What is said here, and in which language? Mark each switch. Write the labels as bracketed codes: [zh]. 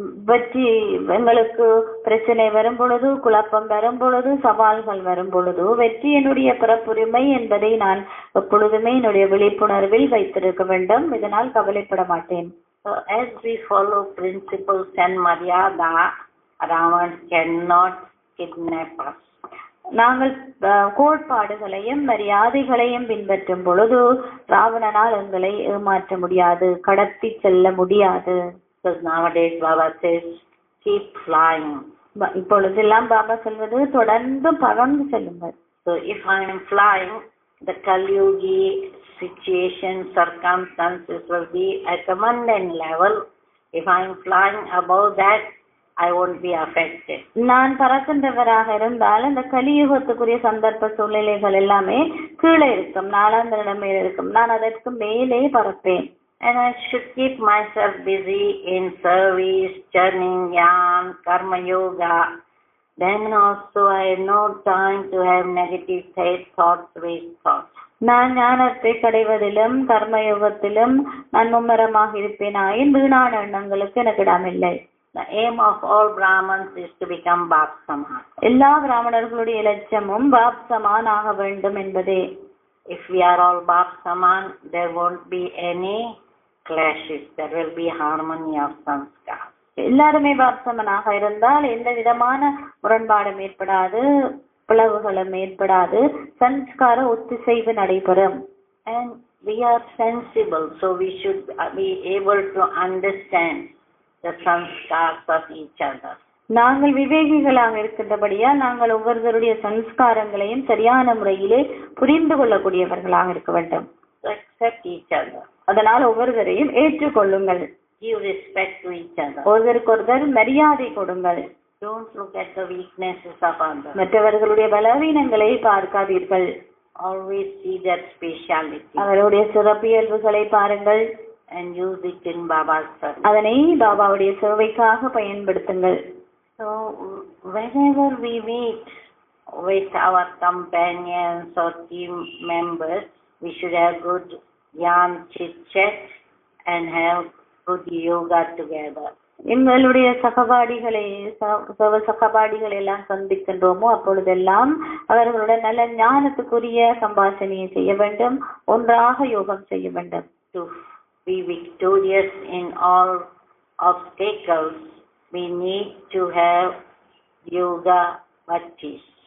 [ta] வெற்றி எங்களுக்கு பிரச்சனை வரும் பொழுது, குழப்பம் வரும் பொழுது, சவால்கள் வரும் பொழுது வெற்றி என்னுடைய பிறப்புரிமை என்பதை நான் எப்பொழுதுமே என்னுடைய விழிப்புணர்வில் வைத்திருக்க வேண்டும். இதனால் கவலைப்பட மாட்டேன். [en] So as we follow principles and Maryada, Ravan cannot kidnap us. [ta] நாங்கள் கோட்பாடுகளையும் மரியாதைகளையும் பின்பற்றும் பொழுது ராவணனால் எங்களை ஏமாற்ற முடியாது, கடத்தி செல்ல முடியாது. [en] Because nowadays Baba says, keep flying. [ta] இப்பொழுதெல்லாம் பாபா சொல்வது தொடர்ந்து பறந்து செல்லுங்கள். [en] So if I am flying, the Kali-yugi situation, circumstances will be at a mundane level. If I am flying above that, I won't be affected. [ta] நான் பறக்கின்றவராக இருந்தால் அந்த கலியுகத்துக்குரிய சந்தர்ப்ப சூழ்நிலைகள் எல்லாமே கீழே இருக்கும், நாளாந்த நிலைமையில் இருக்கும். நான் அதற்கு மேலே பறப்பேன். [en] And I should keep myself busy in service, churning yarn, karma yoga. Then also I have no time to have negative thoughts, waste thoughts. [ta] நான் ஞானத்தை கடைவதிலும் கர்மயோகத்திலும் நான் மும்மரமாக இருப்பேனாயின் வீணான எண்ணங்களுக்கு எனக்கு இடமில்லை. [en] The aim of all Brahmins is to become Bap Saman. [ta] எல்லா பிராமணர்களுடைய லட்சியமும் pop Zaman ஆக வேண்டும் என்பதே. [en] If we are all Bap Saman, there won't be any clashes. There will be harmony of sanskar. [ta] எல்லாருமே பாப் சமனாக இருந்தால் எந்த விதமான முரண்பாடும் ஏற்படாது, பிளவுகளும் ஏற்படாது, சன்ஸ்கார ஒத்திசைவு நடைபெறும். [en] And we are sensible, so we should be able to understand the sanskars of each other. [ta] நாங்கள் விவேகிகளாக இருக்கின்றபடியால் நாங்கள் ஒவ்வொருவருடைய சன்ஸ்காரங்களையும் சரியான முறையிலே புரிந்து கொள்ளக்கூடியவர்களாக இருக்க வேண்டும். [en] So accept each other. [ta] அதனால் ஒவ்வொருவரையும் ஏற்றுக்கொள்ளுங்கள். [en] Give respect to each other. [ta] ஒருவருக்கொருவர் மரியாதை கொடுங்கள். [en] Don't look at the weaknesses of others. [ta] மற்றவர்களுடைய பலவீனங்களை பார்க்காதீர்கள். [en] Always see their speciality [ta] அவருடைய சிறப்பியல்புகளை பாருங்கள். [en] and use it in Baba's service. [ta] அதனை பாபாவுடைய சேவைக்காக பயன்படுத்துங்கள். [en] So whenever we meet with our companions or team members, we should have good yarn chit chat and have good yoga together. [ta] எங்களுடைய சகபாடிகளை சகபாடிகளை எல்லாம் சந்திக்கின்றோமோ அப்பொழுதெல்லாம் அவர்களுடன் நல்ல ஞானத்துக்குரிய சம்பாஷணையை செய்ய வேண்டும், ஒன்றாக யோகம் செய்ய வேண்டும். [en] To be victorious in all obstacles, we need to have yoga bhattis.